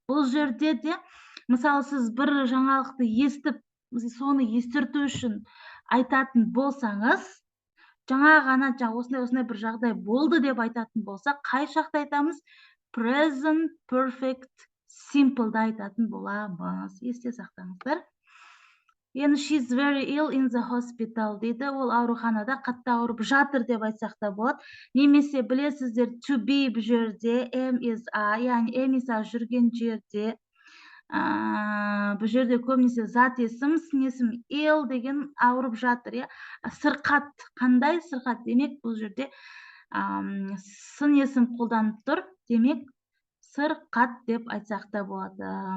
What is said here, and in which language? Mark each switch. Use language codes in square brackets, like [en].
[kk] Бұл жерде де, мысалы сіз бір жаңалықты естіп, соны естірту үшін айтатын болсаңыз, жаңа ғана осындай бір жағдай болды деп айтатын болса, қай шақта айтамыз? Present perfect simple-да айтатын боламыз. Есте сақтаңыздар. Енді [en] she's very ill in the hospital [kk] дейді. Ол ауруханада қатты ауырып жатыр деп айтсақ та болады. Немесе білесіздер to be бұл жерде am is a, яғни am is a жүрген жерде. Бұл жерде көбінесе зат есім, сын есім ill деген ауырып жатыр. Сырқат, қандай сырқат? Демек бұл жерде сын есім қолданып тұр. Демек сырқат деп айтсақ та болады.